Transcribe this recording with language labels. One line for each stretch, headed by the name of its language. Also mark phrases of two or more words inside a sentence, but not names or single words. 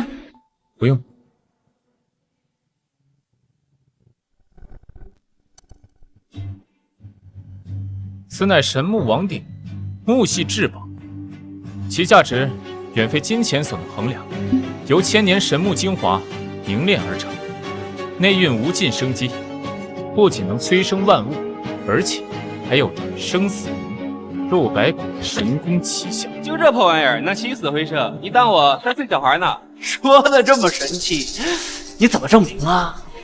Chinese: 不用。此乃神木王鼎，木系至寶，其價值遠非金錢所能衡量，由千年神木精華凝練而成，內蘊無盡生機，不僅能催生萬物，而且還有着生死肉白骨的神功奇效。就這破玩意兒能起死回生，你當我3歲小孩呢？說的這麼神氣，你怎麼證明啊？